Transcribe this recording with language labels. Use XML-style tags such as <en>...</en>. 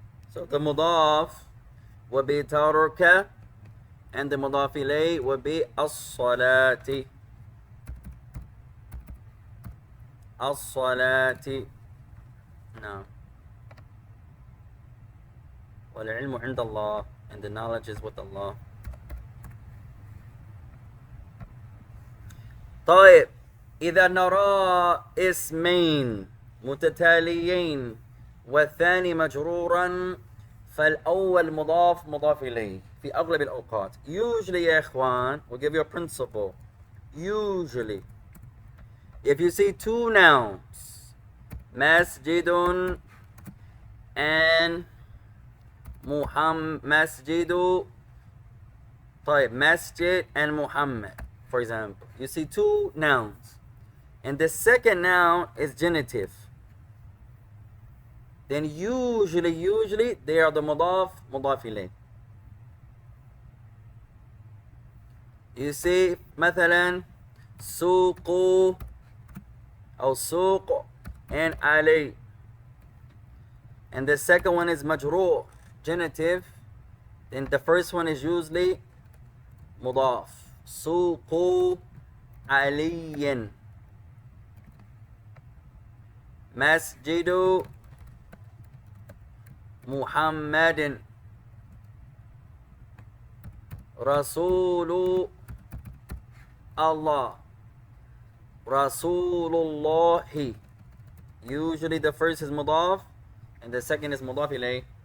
<en>So the مضاف would be ترك, and the مضاف إليه would be الصلاة.</en> <ar>الصلاة.</ar> <en>No.</en> <ar>والعلم عند الله,</ar> <en>and the knowledge is with Allah.</en> <ar>طيب إذا نرى اسمين متتاليين والثاني مجرورا فالأول مضاف إليه في أغلب الأوقات.</ar> <en>Usually</en> <ar>يا إخوان,</ar> <en>we'll give you a principle. Usually if you see two nouns, masjidun and masjidu, طيب masjid and Muhammad, for example, you see two nouns and the second noun is genitive, then usually they are the mudaf ilayh. You see مثلا سوق أو سوق and علي, and the second one is majroor, genitive, then the first one is usually mudaf.</en> <ar>سوق علي, مسجد محمد, رسول</ar> <en>Allah,</en> <ar>Rasulullah.</ar> <en>Usually the first is mudaf and the second is mudaf ilayh.</en>